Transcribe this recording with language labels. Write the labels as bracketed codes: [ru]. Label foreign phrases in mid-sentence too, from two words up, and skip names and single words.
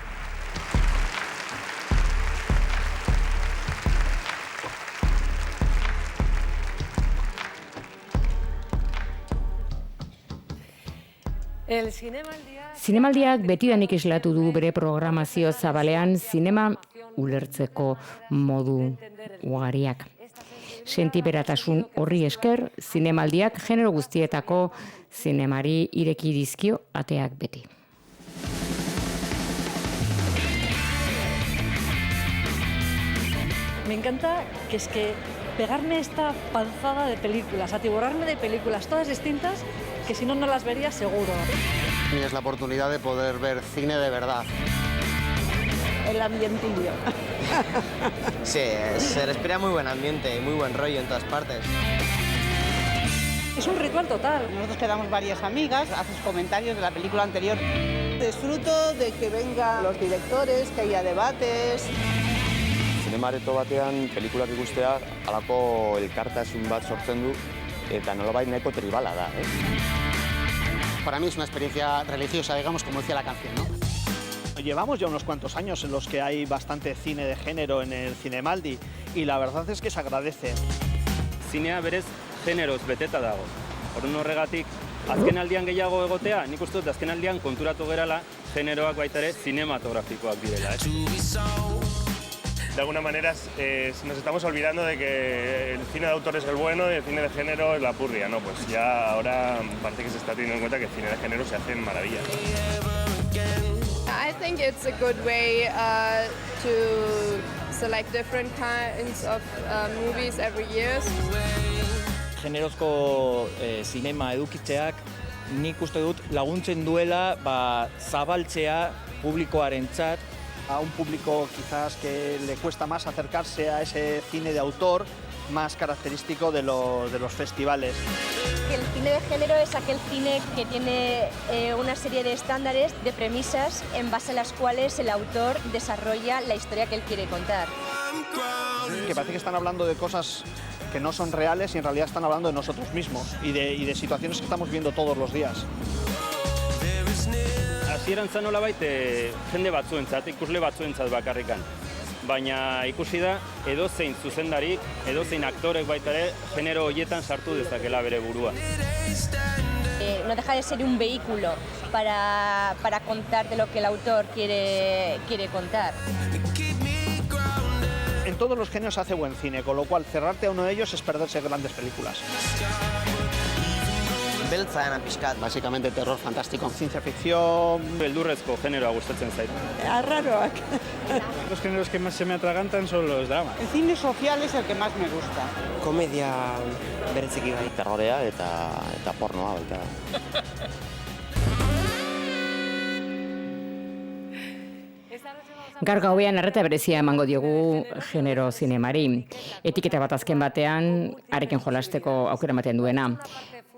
[eu] Zinemaldiak betidanik islatu du bere programazio zabalean zinema ulertzeko modu ugariak. Sentiberatasun horri esker, zinemaldiak genero guztietako zinemari ireki dizkio ateak beti. [es] Me encanta que es que pegarme esta panzada de películas, atiborrarme de películas todas distintas, que si no, no las vería seguro. Y es la oportunidad de poder ver cine de verdad. El ambientillo. Sí, se respira muy buen ambiente y muy buen rollo en todas partes. Es un ritual total. Nosotros quedamos varias amigas, haces comentarios de la película anterior. Disfruto de que vengan los directores, que haya debates. [eu] Zinemareto batean pelikulak ikustea halako elkartasun bat sortzen du eta nolabait nahiko tribala da, [es] Para mí es una experiencia religiosa, digamos, como decía la canción, ¿no? Llevamos ya unos cuantos años en los que hay bastante cine de género en el Zinemaldi y la verdad es que se agradece. [eu] Zinea berez generoz beteta dago. Orduan horregatik, azkenaldian gehiago egotea, nik uste dut azkenaldian konturatu gerala generoak baita ere zinematografikoak direla. [es] De alguna manera nos estamos olvidando de que el cine de autor es el bueno y el cine de género es la purria, ¿no? Pues ya ahora parece que se está teniendo en cuenta que el cine de género se hace en maravillas. [en] I think it's a good way to select different kinds of movies every year. [eu] Generozko zinema edukitzeak nik uste dut laguntzen duela zabaltzea publikoarentzat. [es] A un público quizás que le cuesta más acercarse a ese cine de autor más característico de los festivales. El cine de género es aquel cine que tiene una serie de estándares, de premisas, en base a las cuales el autor desarrolla la historia que él quiere contar. Que parece que están hablando de cosas que no son reales y en realidad están hablando de nosotros mismos y de situaciones que estamos viendo todos los días. [eu] Hasieran zan nolabait jende batzuentzat, ikusle batzuentzat bakarrikan. Baina ikusi da edozein zuzendarik, edozein aktorek baita ere genero horietan sartu dezakela bere burua. [es] No deja de ser un vehículo para contarte lo que el autor quiere contar. En todos los géneros se hace buen cine, con lo cual cerrarte a uno de ellos es perderse grandes películas. Básicamente terror fantástico. Ciencia ficción. [eu] Beldurrezko generoa gustatzen zait. Arraroak. [es] Los géneros que más se me atragantan son los dramas. El cine social es el que más me gusta. [eu] Komedia bereziki bai. Terrorea eta pornoa baita. Gaur gauean arreta berezia emango diogu genero zinemari. Etiketa bat azken batean, harekin jolasteko aukera ematen duena.